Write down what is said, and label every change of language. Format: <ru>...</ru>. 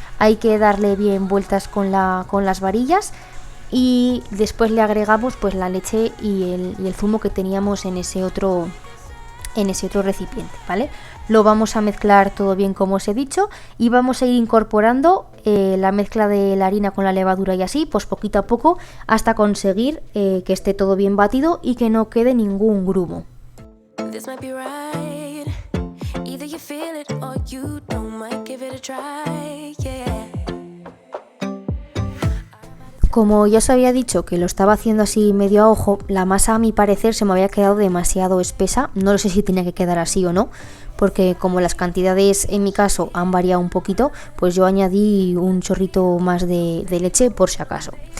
<es>Hay que darle bien vueltas con las varillas. Y después le agregamos pues la leche y el zumo que teníamos en ese otro recipiente, ¿vale? Lo vamos a mezclar todo bien como os he dicho y vamos a ir incorporando la mezcla de la harina con la levadura y así, pues poquito a poco hasta conseguir que esté todo bien batido y que no quede ningún grumo.</es> <en>This might be right. Either you feel it or you don't, might give it a try, yeah.</en> <es>Como ya os había dicho que lo estaba haciendo así medio a ojo, la masa a mi parecer se me había quedado demasiado espesa. No lo sé si tenía que quedar así o no, porque como las cantidades en mi caso han variado un poquito, pues yo añadí un chorrito más de leche por si acaso.</es>